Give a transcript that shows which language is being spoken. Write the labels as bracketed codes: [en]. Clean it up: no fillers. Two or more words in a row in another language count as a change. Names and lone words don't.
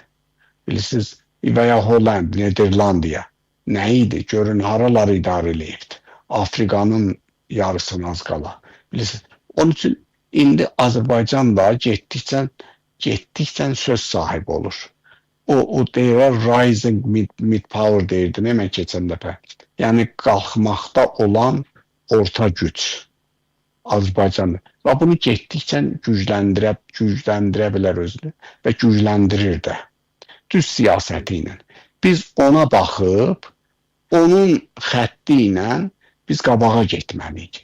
[az] Bilirsiniz, və ya Holland, Niderlandiya nə idi? Görün haraları idarə eləyirdi. Afrikanın yarısını az qala. Bilirsiniz, onun üçün indi Azərbaycan da getdikcə söz sahibi olur. O deyirlər, [en] rising mid-power [az] deyirdim, hemen keçən dəfə. Yəni, qalxmaqda olan orta güc Azərbaycanı. Və bunu getdikcə gücləndirə bilər özünü və gücləndirir də. Düz siyasəti ilə. Biz ona baxıb, onun xətti ilə biz qabağa getməliyik.